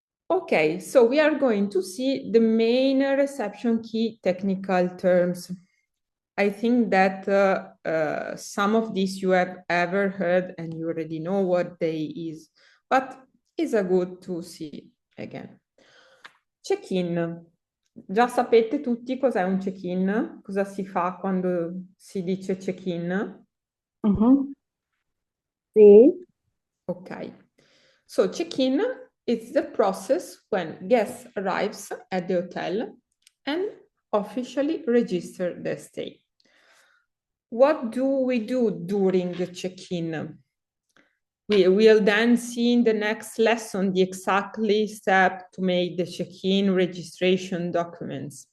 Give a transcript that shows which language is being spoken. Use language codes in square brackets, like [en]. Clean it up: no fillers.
[en] Okay, so we are going to see the main reception key technical terms. I think that some of these you have ever heard and you already know what they is, but it's a good to see again. Check-in. [it] Già sapete tutti cos'è un check-in? Cosa si fa quando si dice check-in? Mhm. Sì. [en] Okay. So check-in is the process when guests arrives at the hotel and officially register their stay. What do we do during the check-in? We will then see in the next lesson the exactly step to make the check-in registration documents.